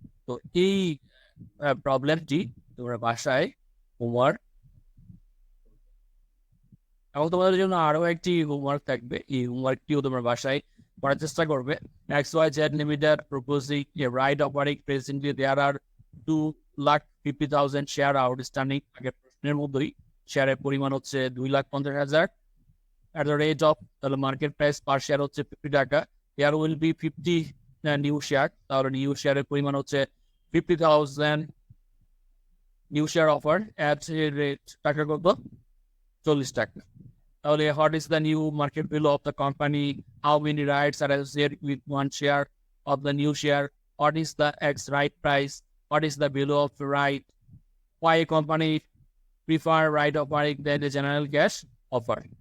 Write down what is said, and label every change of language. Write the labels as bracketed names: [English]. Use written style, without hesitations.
[Bangla] তো এই প্রবলেমটি তোমরা বাসায় হোমওয়ার্ক। এখন তোমাদের জন্য আরো একটি হোমওয়ার্ক থাকবে। এই হোমওয়ার্কটিও তোমরা বাসায় করার চেষ্টা করবে। [English] XYZ Limited proposing a right offering, presently there are 2,50,000 share outstanding। [Bangla] আগের প্রশ্নের মধ্যেই শেয়ারের পরিমাণ হচ্ছে 2,50,000 [English] at the rate of [Bangla] তাহলে মার্কেট প্রাইস পার শেয়ার হচ্ছে 50 টাকা। [English] there will be [Bangla] 50 new share, তাহলে নিউ শেয়ারের পরিমাণ হচ্ছে 50,000 new share offer [English] at a rate [Bangla] টাকা কত, 40 টাকা। [English] তাহলে what is the new market value of the company, how many rights are associated with 1 share of the new share, what is the X right price, what is the value of the right, why a company prefer right offering than the general cash offer।